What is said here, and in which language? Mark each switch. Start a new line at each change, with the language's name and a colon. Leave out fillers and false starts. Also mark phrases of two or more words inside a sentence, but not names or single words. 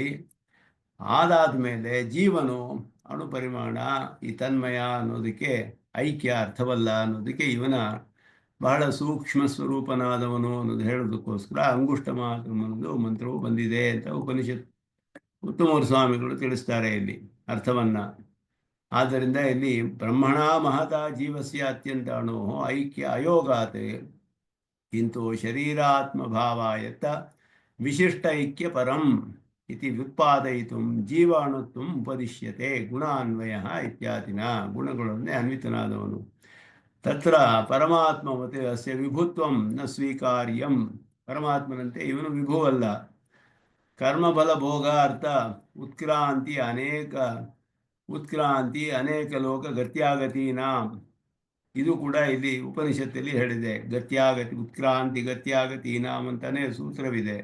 Kannada: ಆದಾದ ಮೇಲೆ ಜೀವನು ಅಣುಪರಿಮಾಣ ಈ ತನ್ಮಯ ಅನ್ನೋದಕ್ಕೆ ಐಕ್ಯ ಅರ್ಥವಲ್ಲ ಅನ್ನೋದಕ್ಕೆ ಇವನ ಬಹಳ ಸೂಕ್ಷ್ಮ ಸ್ವರೂಪನಾದವನು ಅನ್ನೋದು ಹೇಳೋದಕ್ಕೋಸ್ಕರ ಅಂಗುಷ್ಟ ಅನ್ನೋದು ಮಂತ್ರವು ಬಂದಿದೆ ಅಂತ ಉಪನಿಷತ್ ಉತ್ತಮೂರು ಸ್ವಾಮಿಗಳು ತಿಳಿಸ್ತಾರೆ ಇಲ್ಲಿ. ಅರ್ಥವನ್ನು. ಆದ್ದರಿಂದ ಇಲ್ಲಿ
Sanskrit: ಬ್ರಹ್ಮಣ ಮಹತ ಜೀವಸ್ಯ ಅತ್ಯಂತ ಅಣು ಐಕ್ಯ ಅಯೋಗಾತ್ ಕಿಂತು ಶರೀರಾತ್ಮಭಾವಾಯತ್ತ ವಿಶಿಷ್ಟ ಐಕ್ಯ ಪರಂ ಇತಿ ವ್ಯುತ್ಪಾದಯಿತು ಜೀವಾಣುತ್ವಂ ಉಪದಿಶ್ಯತೆ ಗುಣಾನ್ವಯ ಇತ್ಯಾದಿನ.
Kannada: ಗುಣಗಳನ್ನೇ ಅನ್ವಿತನಾದವನು.
Sanskrit: ತತ್ರ ಪರಮಾತ್ಮವತೆ ಅಸ್ಯ ವಿಭುತ್ವಂ ನ ಸ್ವೀಕಾರ್ಯಂ.
Kannada: ಪರಮಾತ್ಮನಂತೆ ಇವನು ವಿಭುವಲ್ಲ.
Sanskrit: ಕರ್ಮಬಲ ಭೋಗಾರ್ಥ ಉತ್ಕ್ರಾಂತಿ ಅನೇಕ ಲೋಕ ಗತ್ಯಾಗತೀನಾಂ.
Kannada: ಇದು ಕೂಡ ಇಲ್ಲಿ ಉಪನಿಷತ್ತಲ್ಲಿ ಹೇಳಿದೆ.
Sanskrit: ಉತ್ಕ್ರಾಂತಿ ಗತ್ಯಾಗತೀನಾಂ
Kannada: ಅಂತಾನೆ ಸೂತ್ರವಿದೆ.